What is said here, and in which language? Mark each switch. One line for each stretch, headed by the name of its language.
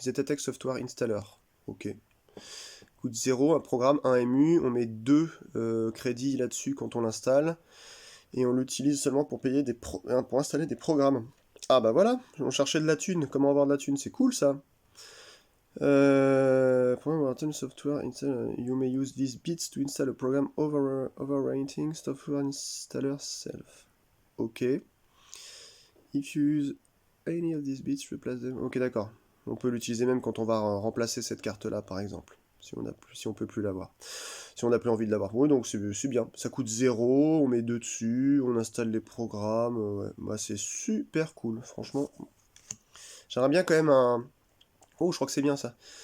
French: Zetatech Software Installer. Ok. Coûte 0, un programme, 1 MU. On met 2 crédits là-dessus quand on l'installe. Et on l'utilise seulement pour payer pour installer des programmes. Ah bah voilà, on cherchait de la thune. Comment avoir de la thune? C'est cool ça.
English: Program software install. You may use these bits to install a program overwriting software installer self. Ok. If you use any of these bits, replace them.
French: Ok, d'accord. On peut l'utiliser même quand on va remplacer cette carte-là, par exemple. Si on peut plus l'avoir. Si on n'a plus envie de l'avoir. Oui, donc c'est bien. Ça coûte 0, on met 2 dessus, on installe les programmes. Ouais. Bah, c'est super cool, franchement. J'aimerais bien quand même un... Oh, je crois que c'est bien ça.